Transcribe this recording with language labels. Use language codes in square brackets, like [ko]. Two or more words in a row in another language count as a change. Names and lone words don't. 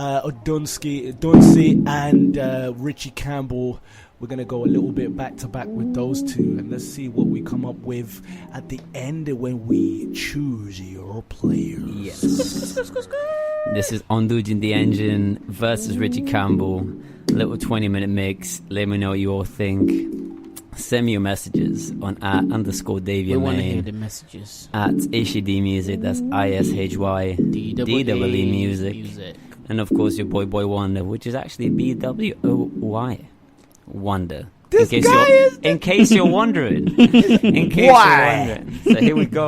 [en] Dunsey and Richie Campbell We're going to go a little bit back to back with those two, and let's see what we come up with at the end when we choose your players. Yes. This is Onduj the Engine versus Richie Campbell. Little 20-minute mix. Let me know what you all think. Send me your messages on @_Davia Mane. We want to hear the messages. @Ishy Dee Music. That's ISHY DEE Music. And of course your boy Wonder, which is actually BWOY Wonder. In case you're wondering. So here we go.